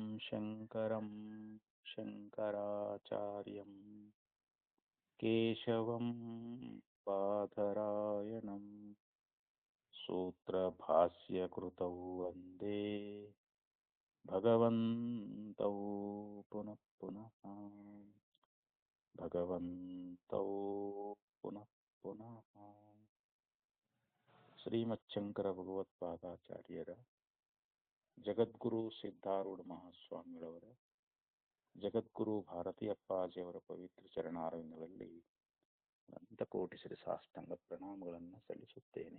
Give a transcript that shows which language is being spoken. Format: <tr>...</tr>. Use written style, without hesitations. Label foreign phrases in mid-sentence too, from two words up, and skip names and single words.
<sa>शङ्करं शङ्कराचार्यं केशवं बादरायणं सूत्रभाष्यकृतौ वन्दे भगवन्तौ पुनः पुनः भगवन्तौ पुनः पुनः</sa> <kn>ಶ್ರೀಮಚ್ಛಂಕರ ಭಗವತ್ಪಾದಾಚಾರ್ಯರ ಜಗದ್ಗುರು ಸಿದ್ಧಾರೂಢ ಮಹಾಸ್ವಾಮಿಗಳವರ ಜಗದ್ಗುರು ಭಾರತೀ ಅಪ್ಪಾಜಿಯವರ ಪವಿತ್ರ ಚರಣಾರವಿಂದಗಳಲ್ಲಿ ಅನಂತಕೋಟಿ ಶ್ರೀ ಸಾಷ್ಟಾಂಗ ಪ್ರಣಾಮಗಳನ್ನು ಸಲ್ಲಿಸುತ್ತೇನೆ.</kn>